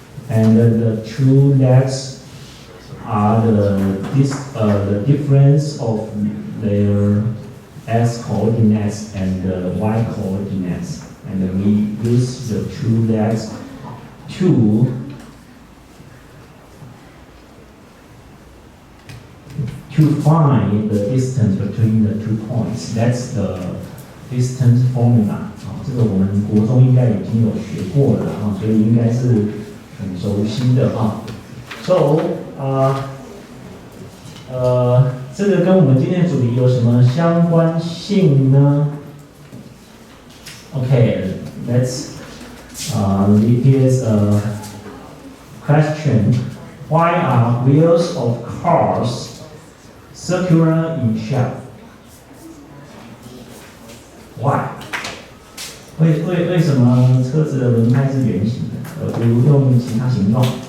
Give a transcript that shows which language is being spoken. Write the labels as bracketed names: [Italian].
[English] And the two legs are the difference of their x coordinates and the y coordinates. And we use the two legs to find the distance between the 2 points. That's the distance formula. [Chinese] 这个我们国中应该已经有学过了啊，所以应该是很熟悉的啊。 So 这个跟我们今天的主题有什么相关性呢？ [English] Okay, let's here's a question. Why are wheels of cars circular in shape? Why? [Chinese] 为什么车子的轮胎是圆形的，而不用其他形状？